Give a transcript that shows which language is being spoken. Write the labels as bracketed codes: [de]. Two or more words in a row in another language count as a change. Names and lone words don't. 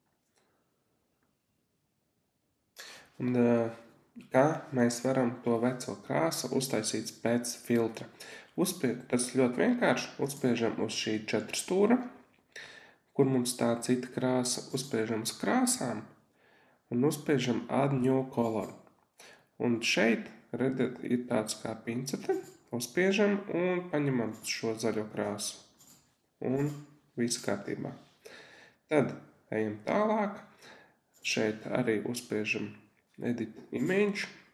[lv] Un kā mēs varam to veco krāsu uztaisīt pēc filtra? Tas ļoti vienkārši. Uzspiežam uz šī 4 stūra, kur mums tā cita krāsa. Uzspiežam uz krāsām un uzspiežam [en] add new color. [lv] Un šeit, redzat, ir tāds kā pincete. Uzspiežam un paņemam šo zaļo krāsu. Un viss kārtībā. Tad ejam tālāk. Šeit arī uzspiežam [en] edit image.